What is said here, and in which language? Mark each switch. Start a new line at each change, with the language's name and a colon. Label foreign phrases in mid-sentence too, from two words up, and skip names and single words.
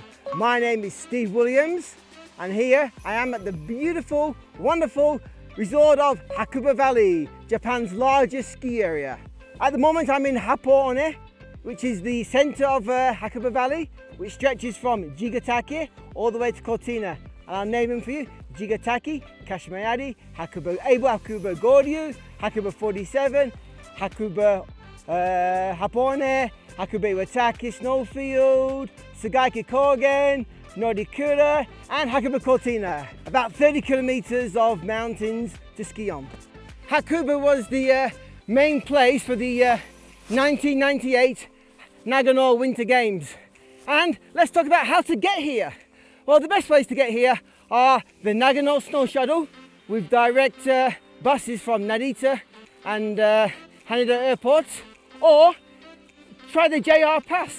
English: My name is Steve Williams, and here I am at the beautiful, wonderful resort of Hakuba Valley, Japan's largest ski area. At the moment I'm in Happo-One, which is the center of Hakuba Valley, which stretches from Iwatake all the way to Cortina. And I'll name them for you: Iwatake, Kashimayari, Hakuba Able, Hakuba Goryu, Hakuba 47, Hakuba Happo-One, Hakuba Iwatake Snowfield, Sagaiki Kogen, Norikura, and Hakuba Cortina. About 30 kilometers of mountains to ski on. Hakuba was the main place for the 1998 Nagano Winter Games. And let's talk about how to get here. Well, the best ways to get here are the Nagano Snow Shuttle with direct buses from Narita and Haneda airports, or try the JR Pass.